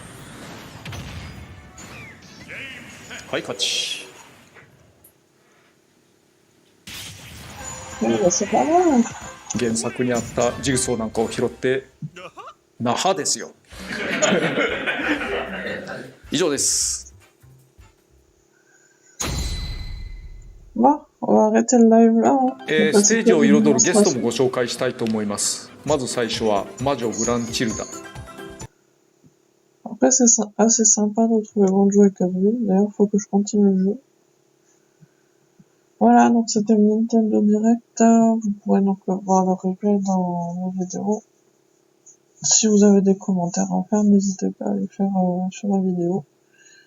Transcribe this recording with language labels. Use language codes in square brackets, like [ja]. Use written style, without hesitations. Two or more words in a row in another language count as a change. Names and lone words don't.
[ja] はい、勝ち。原作にあったジグソーなんかを拾って那覇ですよ。以上です。 [fr] Bon, on va arrêter le live là. [ja] ステージを彩るゲストもご紹介したいと思います。まず最初は魔女グランチルダ。 [fr] Après, c'est assez sympa de retrouver Bonjour et Catherine. D'ailleurs, faut que je continue le jeu. Voilà, donc c'était le Nintendo Direct. Vous pourrez donc voir le replay dans la vidéo. Si vous avez des commentaires à faire, n'hésitez pas à les faire sur la vidéo.